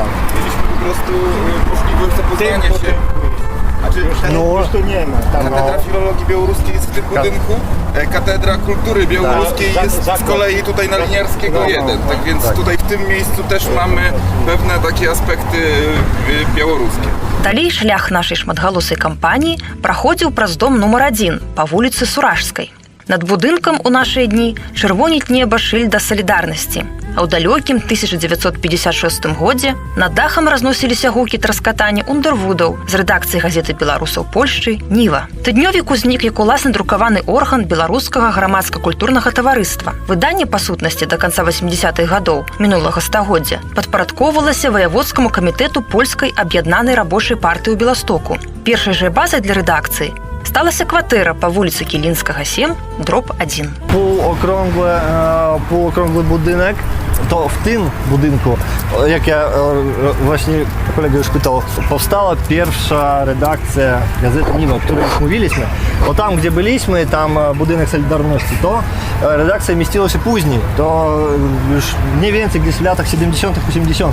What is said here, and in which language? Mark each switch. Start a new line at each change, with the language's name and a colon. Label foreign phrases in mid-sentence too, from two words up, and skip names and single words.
Polish: Mieliśmy po prostu możliwość zapoznania się. No, już tu nie ma. Katedra Filologii Białoruskiej jest w tym budynku, Katedra Kultury Białoruskiej Tak, jest z kolei tutaj na Liniarskiego 1, tak więc tutaj w tym miejscu też mamy pewne takie aspekty białoruskie.
Belarusian: Далей шлях нашай шматгалосай кампаніі праходзіў праз дом нумар 1 па вуліцы Суражскай. Над будынкам у нашыя дні чырвоніць неба шыльда салідарнасці, а ў далёкім 1956 годзе над дахам разносіліся гукі траскатання ундэрвудаў з рэдакцыі газеты беларусаў Польшчы «Ніва». Тыднёвік узнік як уласна друкаваны орган беларускага грамадска-культурнага таварыства. Выданне, па сутнасці, да канца 80-х гадоў мінулага стагоддзя падпарадкоўвалася ваяводскаму камітэту польскай аб'яднанай рабочай партыі ў Беластоку. Першай жа базай для рэдакцыі сталася кватэра па вуліцы Кілінскага 7, дроб 1.
Polish: Półokrągły budynek, to w tym budynku, jak ja właśnie kolega już pytał, powstała pierwsza redakcja gazety Niwa, o której już mówiliśmy. Bo tam, gdzie byliśmy, tam budynek Solidarności, to redakcja mieściła się później, to już mniej więcej gdzieś w latach 70., 80.